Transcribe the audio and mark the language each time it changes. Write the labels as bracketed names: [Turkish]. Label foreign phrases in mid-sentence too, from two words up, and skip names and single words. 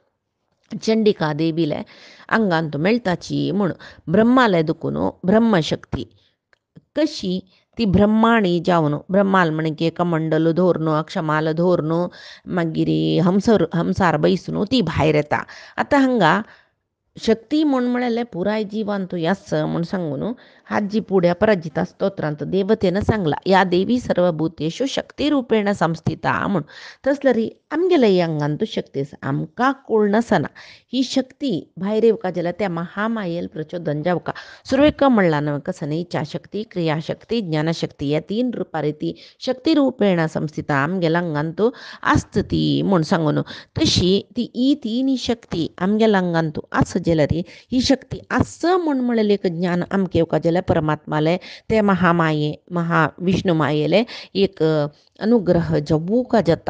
[Konkani] चंडिका देवीले अंगांत मेळताची म्हूण ब्रह्माले दुखून ब्रह्मशक्ती कशी ती ब्रह्माणी जावन ब्रह्माल म्हणजे कमंडल धोरण अक्षमाल धोरण मागीर हमसार बैसून ती भायर येता. आतां हांगा शक्ती म्हूण म्हळ्यार पुराय जिवान तूं यास म्हूण सांगून हाजी पुढ्या पराजिता स्तोत्रांत देवतेनं सांगला [Sanskrit] या देवी सर्वभूतेषु शक्ती रूपेण संस्थिता [Konkani] म्हूण. तसलरी आमगेल्या अंगान तूं शक्ती आसा आमकां कळ नसना. ही शक्ती भायर येवका जाल्यार त्या महामायेल प्रचोदन जावका. सुरवेक म्हणला न्हय कसं न्ही इच्छाशक्ती, क्रियाशक्ती, ज्ञानशक्ती या 3 रुपारी ती [Sanskrit] शक्ती रूपेण संस्थिता [Konkani] आमगेल्या अंगान तूं आसत ती म्हूण सांगून. तशी ती 3 शक्ती आमगेल्या अंगान तूं आस जाल्यार ही शक्ती आस म्हूण म्हळें एक ज्ञान आमकां येवका जाल्यार परमात्माले ते महामाये महाविष्णू मायेले एक अनुग्रह जवूका जाता.